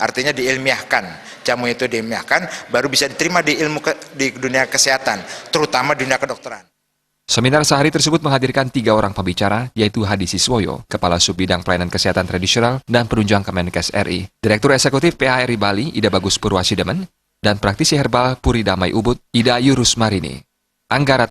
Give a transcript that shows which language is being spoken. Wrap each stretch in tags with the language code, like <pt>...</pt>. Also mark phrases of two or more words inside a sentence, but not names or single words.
<id>Artinya diilmiahkan, jamu itu diilmiahkan, baru bisa diterima di dunia kesehatan, terutama dunia kedokteran. Seminar sehari tersebut menghadirkan 3 orang pembicara, yaitu Hadi Siswoyo, Kepala Subbidang Pelayanan Kesehatan Tradisional dan Penunjang Kemenkes RI, Direktur Eksekutif PHRI Bali, Ida Bagus Purwasidemen, dan praktisi herbal Puri Damai Ubud, Ida Yurus Marini. Anggara</id>